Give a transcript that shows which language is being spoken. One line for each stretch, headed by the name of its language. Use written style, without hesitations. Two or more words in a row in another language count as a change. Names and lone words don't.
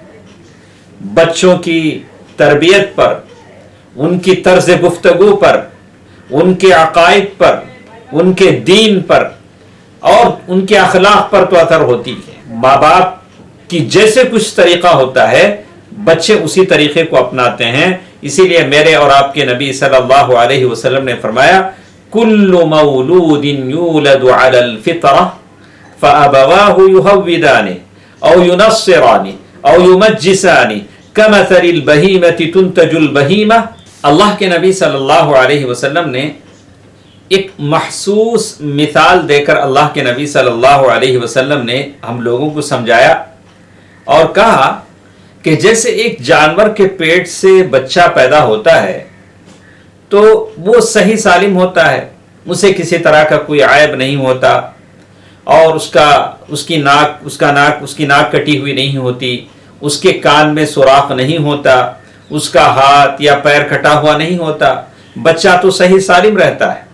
Urdu: بچوں کی تربیت پر، ان کی طرز گفتگو پر، ان کے عقائد پر، ان کے دین پر اور ان کے اخلاق پر تو اثر ہوتی ہے۔ ماں باپ کی جیسے کچھ طریقہ ہوتا ہے بچے اسی طریقے کو اپناتے ہیں، اسی لیے میرے اور آپ کے نبی
Arabic: صلی اللہ علیہ وسلم
Urdu: نے فرمایا
Arabic: کل مولود یولد علی الفطرہ فابواہ یہودانہ او ینصرانہ او یمجسانہ کمثل البہیمۃ تنتج البہیمہ۔
Urdu: اللہ کے نبی
Arabic: صلی اللہ علیہ وسلم
Urdu: نے ایک محسوس مثال دے کر اللہ کے نبی
Arabic: صلی اللہ علیہ وسلم
Urdu: نے ہم لوگوں کو سمجھایا اور کہا کہ جیسے ایک جانور کے پیٹ سے بچہ پیدا ہوتا ہے تو وہ صحیح سالم ہوتا ہے، اسے کسی طرح کا کوئی عیب نہیں ہوتا، اور اس کی ناک کٹی ہوئی نہیں ہوتی، اس کے کان میں سوراخ نہیں ہوتا، اس کا ہاتھ یا پیر کٹا ہوا نہیں ہوتا، بچہ تو صحیح سالم رہتا ہے۔